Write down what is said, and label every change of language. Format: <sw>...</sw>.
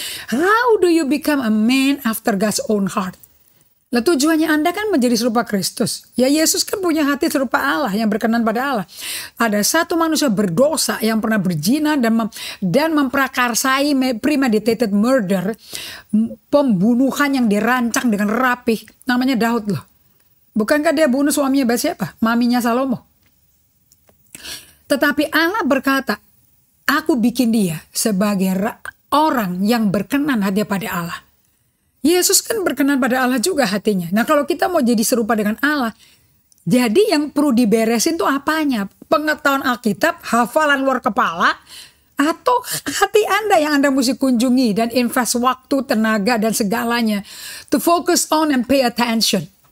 <en>How do you become a man after God's own heart?</en> <id>Lah tujuannya Anda kan menjadi serupa Kristus. Ya Yesus kan punya hati serupa Allah yang berkenan pada Allah. Ada satu manusia berdosa yang pernah berzina dan memprakarsai</id> <en>premeditated murder.</en> <id>Pembunuhan yang dirancang dengan rapih. Namanya Daud loh. Bukankah dia bunuh suaminya Bathsheba? Maminya Salomo. Tetapi Allah berkata, aku bikin dia sebagai orang yang berkenan hati pada Allah. Yesus kan berkenan pada Allah juga hatinya. Nah kalau kita mau jadi serupa dengan Allah, jadi yang perlu diberesin tuh apanya? Pengetahuan Alkitab, hafalan luar kepala, atau hati Anda yang Anda mesti kunjungi dan invest waktu, tenaga dan segalanya.</id> <en>To focus on and pay attention.</en>